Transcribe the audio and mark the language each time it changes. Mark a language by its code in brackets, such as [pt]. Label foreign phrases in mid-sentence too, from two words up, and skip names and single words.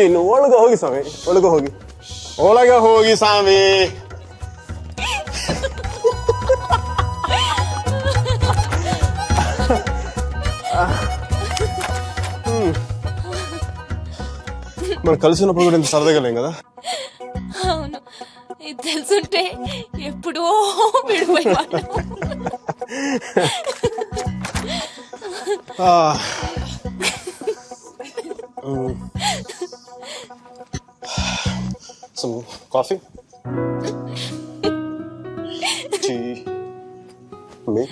[kn] ಒಳಗೆ ಹೋಗಿ ಸ್ವಾಮಿ, ಒಳಗೆ ಹೋಗಿ, ಒಳಗೆ ಹೋಗಿ ಸ್ವಾಮಿ. [te] మనం కలిసినప్పుడు కూడా ఇంత సరదాగా లేం కదా. అవును, ఇది తెలుసుంటే ఎప్పుడో విడిపోయేవాడు. [en] Some coffee? Tea? Milk?